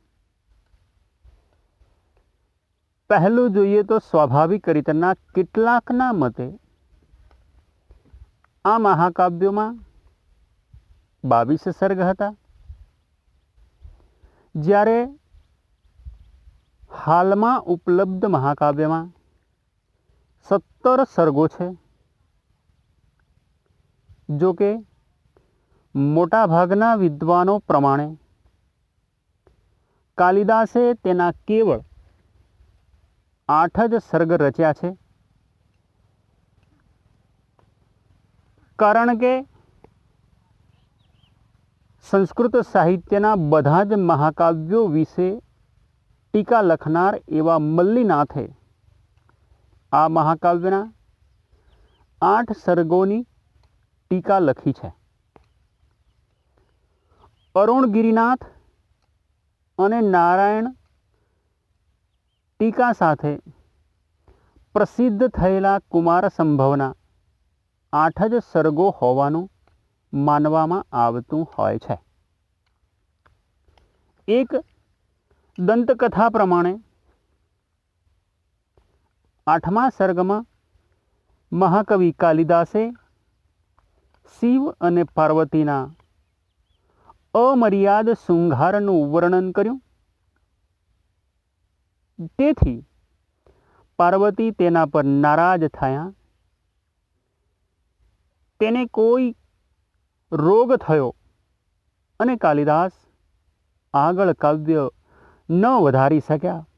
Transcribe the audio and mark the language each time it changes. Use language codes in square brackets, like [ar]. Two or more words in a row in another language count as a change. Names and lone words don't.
[gu] પહલૂ જોઈએ તો સ્વાભાવિક રીતના કેટલાકના મતે આ મહાકાવ્યો માં 22 સર્ગ હતા, જ્યારે હાલ માં ઉપલબ્ધ મહાકાવ્ય માં 17 સર્ગો છે, જો કે મોટા ભાગના વિદ્વાનો પ્રમાણે કાલિદાસે તેના કેવળ 8 જ સર્ગ રચ્યા છે। કારણ કે સંસ્કૃત સાહિત્યના બધા જ મહાકાવ્યો વિષે ટીકા લખનાર એવા મલ્લીનાથે આ મહાકાવ્યના 8 સર્ગોની ટીકા લખી છે। અરુણ ગિરિનાથ અને નારાયણ ટીકા સાથે પ્રસિદ્ધ થયેલા કુમાર સંભવના 8 જ સર્ગો હોવાનું માનવામાં આવતું હોય છે। એક દંતકથા પ્રમાણે 8મા સર્ગ માં મહાકવિ કાલિદાસે શિવ અને પાર્વતીના અમર્યાદ શૃંગારનું વર્ણન કર્યું। તેથી પાર્વતી તેના પર નારાજ થયા, તેને કોઈ રોગ થયો અને કાલિદાસ આગળ કાવ્ય ન વધારી શક્યા।